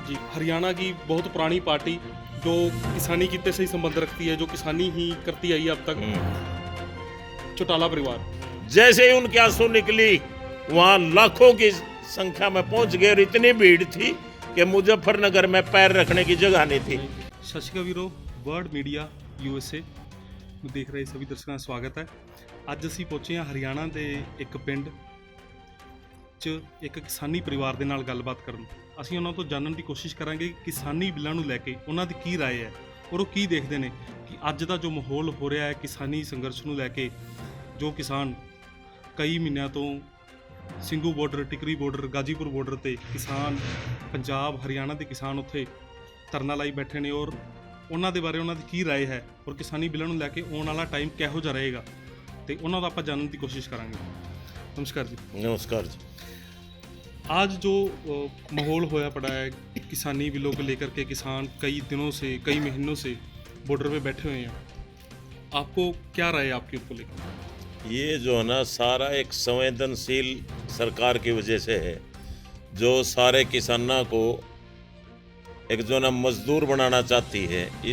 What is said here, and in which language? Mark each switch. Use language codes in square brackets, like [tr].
[hi] जी, हरियाणा की बहुत पुरानी पार्टी जो किसानी कितने से ही संबंध रखती है, जो किसानी ही करती आई है अब तक, चौटाला परिवार। जैसे ही उनके आंसू निकली, वहाँ लाखों की संख्या में पहुंच गए और इतनी भीड़ थी कि मुजफ्फरनगर में पैर रखने की जगह नहीं थी। [pa] ਸਤਿ ਸ਼੍ਰੀ ਅਕਾਲ ਵੀਰੋ, ਵਰਲਡ ਮੀਡੀਆ USA ਨੂੰ ਦੇਖ ਰਹੇ ਸਭੀ ਦਰਸ਼ਕਾਂ ਦਾ ਸਵਾਗਤ ਹੈ। ਅੱਜ ਅਸੀਂ ਪਹੁੰਚੇ ਹਾਂ ਹਰਿਆਣਾ ਦੇ ਇੱਕ ਪਿੰਡ 'ਚ ਇੱਕ ਕਿਸਾਨੀ ਪਰਿਵਾਰ ਦੇ ਨਾਲ ਗੱਲਬਾਤ ਕਰਨ। ਅਸੀਂ ਉਹਨਾਂ ਤੋਂ ਜਾਣਨ ਦੀ ਕੋਸ਼ਿਸ਼ ਕਰਾਂਗੇ ਕਿ ਕਿਸਾਨੀ ਬਿੱਲਾਂ ਨੂੰ ਲੈ ਕੇ ਉਹਨਾਂ ਦੀ ਕੀ ਰਾਏ ਹੈ ਔਰ ਉਹ ਕੀ ਦੇਖਦੇ ਨੇ ਕਿ ਅੱਜ ਦਾ ਜੋ ਮਾਹੌਲ ਹੋ ਰਿਹਾ ਹੈ ਕਿਸਾਨੀ ਸੰਘਰਸ਼ ਨੂੰ ਲੈ ਕੇ, ਜੋ ਕਿਸਾਨ ਕਈ ਮਹੀਨਿਆਂ ਤੋਂ Singhu border, Tikri border, Ghazipur border ਤੇ ਕਿਸਾਨ, ਪੰਜਾਬ ਹਰਿਆਣਾ ਦੇ ਕਿਸਾਨ ਉੱਥੇ ਧਰਨਾ ਲਾਈ ਬੈਠੇ ਨੇ ਔਰ ਉਹਨਾਂ ਦੇ ਬਾਰੇ ਉਹਨਾਂ ਦੀ ਕੀ ਰਾਏ ਹੈ ਔਰ ਕਿਸਾਨੀ ਬਿੱਲਾਂ ਨੂੰ ਲੈ ਕੇ ਆਉਣ ਵਾਲਾ ਟਾਈਮ ਕਿਹੋ ਜਿਹਾ ਰਹੇਗਾ ਤੇ ਉਹਨਾਂ ਦਾ ਆਪਾਂ ਜਾਣਨ ਦੀ ਕੋਸ਼ਿਸ਼ ਕਰਾਂਗੇ। [hi] नमस्कार जी। नमस्कार जी। आज जो माहौल होया पड़ा है किसानी बिलों को लेकर के, किसान कई दिनों से, कई महीनों से बॉर्डर पे बैठे हुए हैं, आपको क्या राय है आपके ऊपर लेकर? ये जो है ना सारा एक संवेदनशील सरकार की वजह से है, जो सारे किसानों को एक जो ना मजदूर बनाना चाहती है।